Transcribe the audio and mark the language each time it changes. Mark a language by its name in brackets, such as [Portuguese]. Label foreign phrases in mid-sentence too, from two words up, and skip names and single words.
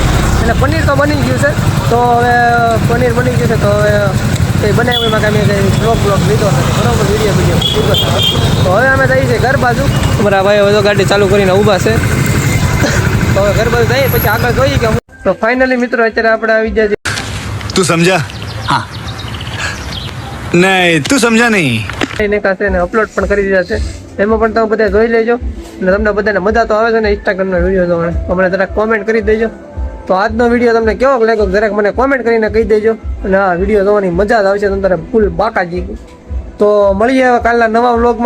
[Gujarati] એટલે પનીર તો બની ગયું છે, તો હવે પનીર બની ગયું છે તો હવે કંઈ બનાવ્યું એમાં કાંઈ કંઈ બ્લોગ લીધો નથી, બરોબર. વિડીયો લીધો. તો હવે અમે જઈએ છીએ ઘર બાજુ. અમારા ભાઈ હવે તો ગાડી ચાલુ કરીને ઊભા છે, તો હવે ઘર બાજુ જઈએ પછી આગળ જોઈએ કે. તો ફાઇનલી મિત્રો અત્યારે આપણે આવી ગયા છીએ. [Hindi] तू समझा? हाँ नहीं तू समझा नहीं. [Gujarati] ને કાશે ને અપલોડ પણ કરી દીધા છે, એમાં પણ તમે બધા જોઈ લેજો. અને તમને બધાને મજા તો આવે છે ને ઇન્સ્ટાગ્રામનો વિડીયો જોવાનો, અમને જરાક કોમેન્ટ કરી દેજો. તો આજનો વિડીયો તમને કેવો લાગ્યો જરાક મને કોમેન્ટ કરીને કહી દેજો. અને આ વિડીયો જોવાની મજા જ આવશે તમને ફૂલ બાકાજી. તો મળીએ હવે કાલના નવા વ્લોગમાં.